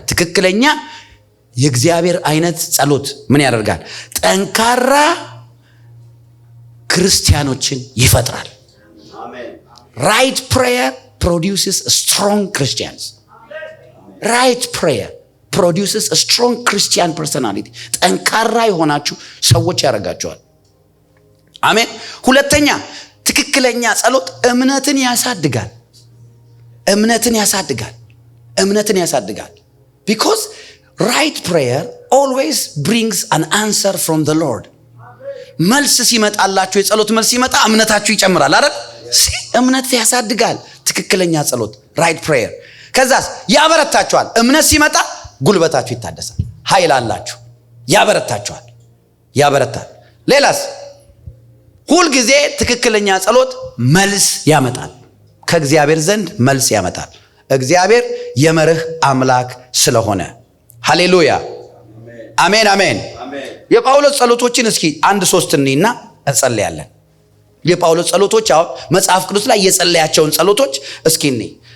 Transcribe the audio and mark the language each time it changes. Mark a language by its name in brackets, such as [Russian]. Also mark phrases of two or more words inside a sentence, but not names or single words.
[Amharic] ትክክለኛ የእግዚአብሔር አይነት ጸሎት ምን ያደርጋል? ጠንካራ ክርስቲያኖችን ይፈጥራል። አሜን። [English] right prayer produces strong Christians። right prayer produces a strong Christian personality. [Amharic] ጠንካራ የሆናችሁ ሰዎች ያደርጋቸዋል። አሜን። ሁለተኛ ትክክለኛ ጸሎት እምነትን ያሳድጋል። [English] because right prayer always brings an answer from the Lord. [Amharic] መልስ ሲመጣላችሁ የጸሎት መልስ ሲመጣ እምነታችሁ ይጨምራል አይደል? እምነት ያሳድጋል ትክክለኛ ጸሎት [English] right prayer። [Amharic] ከዛስ ያበረታችኋል። እምነት ሲመጣ ጉልበታችሁ ይታደሳል። ኃይል አላችሁ። ያበረታል። ሌላስ ሁልጊዜ ትክክለኛ ጸሎት መልስ ያመጣል። ከእግዚአብሔር ዘንድ መልስ ያመጣል። እግዚአብሔር የመርህ አምላክ ስለሆነ ሃሌሉያ አሜን አሜን። የጳውሎስ ጸሎቶችን እስኪ 1-3 እንይና እንጸልያለን። የጳውሎስ ጸሎቶች አሁን መጽሐፍ ቅዱስ ላይ የጸለያቸውን ጸሎቶች እስኪ እንይ።